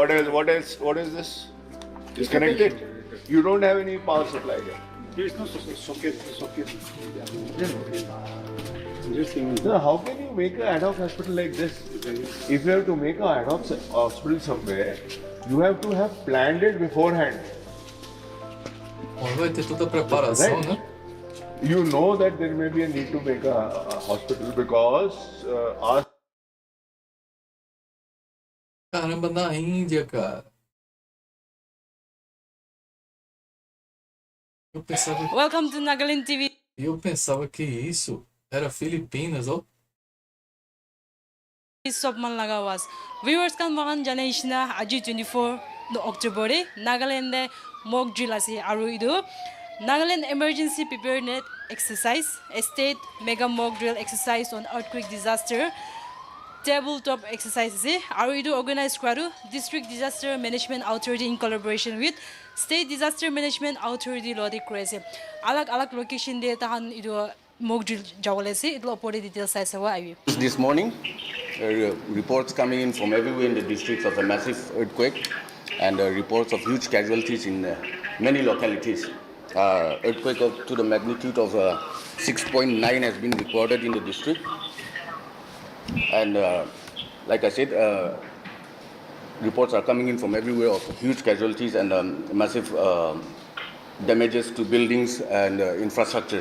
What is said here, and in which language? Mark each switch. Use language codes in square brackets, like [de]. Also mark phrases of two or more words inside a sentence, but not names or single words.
[en] What else? What else? What is this? It's connected. You don't have any power supply here. There is no socket. Just thing. So how can you make an ad hoc hospital like this? If you have to make an ad hoc hospital somewhere, you have to have planned it beforehand. [pt] Bom, vai ter toda a preparação, [en] Right. [pt] né? [en] You know that there may be a need to make a hospital because our [pt] Caramba, na Índia, cara. [en] Welcome to Nagaland TV. [pt] Eu pensava que isso era Filipinas, ó. [nag] Sobman lagawas. Viewers kan makan janay na aji 24 no October Nagaland [en] mock drill [nag] asi aru idu [en] Nagaland emergency preparedness exercise state mega mock drill exercise on earthquake disaster tabletop exercise [nag] asi aru idu organized kwaru [en] district disaster management authority in collaboration with state disaster management authority [nag] lodi kurese alag location de tahan idu [en] mock drill [nag] jawale si itlo opore details sai sawa ayi [en] This morning, reports coming in from everywhere in the districts of a massive earthquake and reports of huge casualties in many localities. Earthquake to the magnitude of 6.9 has been recorded in the district. And like I said, reports are coming in from everywhere of huge casualties and massive damages to buildings and infrastructures.